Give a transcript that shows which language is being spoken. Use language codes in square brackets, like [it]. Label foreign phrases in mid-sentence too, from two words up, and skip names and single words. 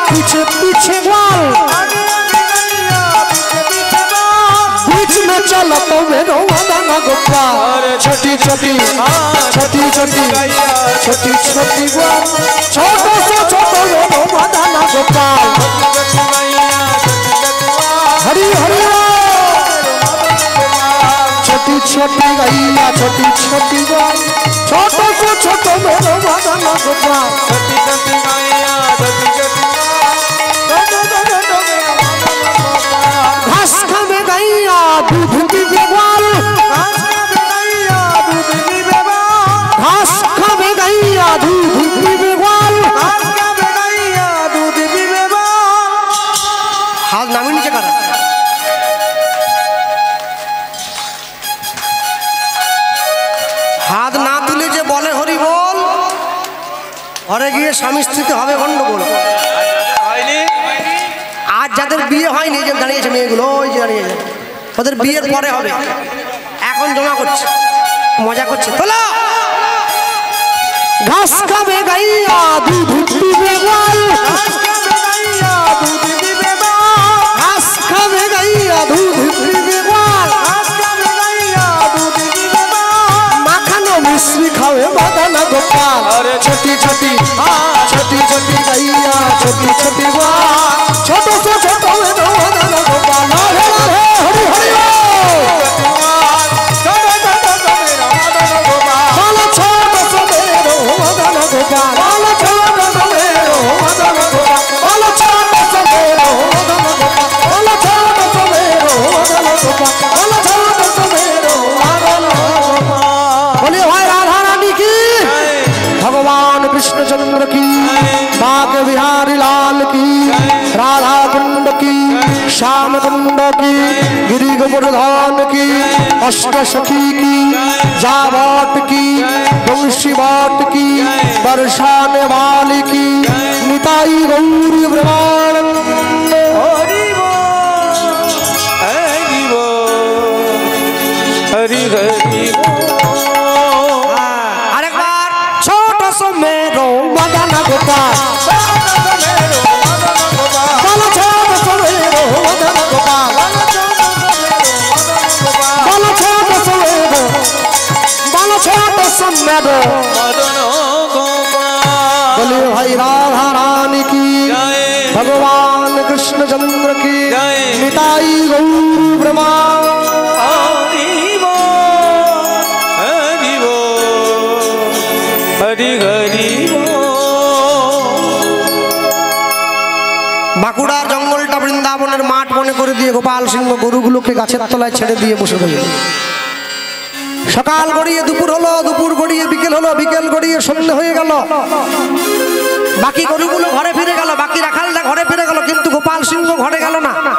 [bra] पीछे पीछे ग्वाल बीच में चला तो मेरो मदन गोपाल छोटी छोटी छोटी छोटी छोटी छोटी ग्वाल छोटो से छोटो मेरो मदन गोपाल हरि हरि छोटी छोटी गैया छोटी छोटी ग्वाल छोटो से छोटो मेरो मदन गोपाल छोटी छोटी गैया छोटी छोटी घास खावे गैया दूध पीवे ग्वाल घास खावे गैया दूध पीवे ग्वाल घास खावे गैया दूध पीवे ग्वाल घास खावे गैया दूध पीवे ग्वाल [bn] হাত নামি নীচে করা হাত না তুলে যে বলে হরি বোল ঘরে গিয়ে স্বামী স্ত্রীতে হবে গন্ডগোল আজ যাদের বিয়ে হয়নি যে দাঁড়িয়েছে মেয়েগুলো ওই যে দাঁড়িয়েছে ওদের বিয়ের পরে হবে এখন জমা করছে মজা করছে তোলা [bra] घास खावे गैया दूध पीवे ग्वाल घास खावे गैया दूध पीवे ग्वाल घास खावे गैया दूध पीवे ग्वाल घास खावे गैया दूध पीवे ग्वाल [bn] মাখানো মিশ্রি খাবে বাদানা গোপাল [bra] अरे छोटी छोटी छोटी छोटी गैया छोटी छोटी गाल छोटो से छोटो मेरो मदन गोपाल हरे हरे हरि हरि छोटो छोटो मेरा मदन गोपाल बाला छोटो से मेरो मदन गोपाल बाला छोटो से मेरो मदन गोपाल बाला छोटो से मेरो मदन गोपाल बाला छोटो से मेरो मदन गोपाल बाला छोटो से मेरो [hi] मदन गोपाल बोलिए भाई राधा रानी की भगवान कृष्णचंद्र की बाग बिहारी लाल की राधा कुंड की श्याम कुंड की गिरी गोवर्धन की अष्ट सखी की जावाट की वंशी बाट की बरसाने वाली की निताई गौरी ब्रह्मानंद हरि बोल हरि बोल हरि हरि [bra] अरे बार छोटो सो मेरो मदन गोपाल बाला छोटो सो मेरो मदन गोपाल बाला छोटो सो मेरो बाला छोटो सो मेरो मदन गोपाल [hi] बोलिए भाई राधा रानी की जय भगवान कृष्णचंद्र की जय निताई गौरी ब्रह्मा हरि बोल हरि बोल हरि हरि बोल [bn] বাঁকুড়ার জঙ্গলটা বৃন্দাবনের মাঠ মনে করে দিয়ে গোপাল সিংহ গরুগুলোকে গাছের তলায় ছেড়ে দিয়ে বসে রইল সকাল গড়িয়ে দুপুর হলো দুপুর গড়িয়ে বিকেল হলো বিকেল গড়িয়ে সন্ধ্যা হয়ে গেল বাকি গরুগুলো ঘরে ফিরে গেল বাকি রাখালরা ঘরে ফিরে গেল কিন্তু গোপাল সিংহ ঘরে গেল না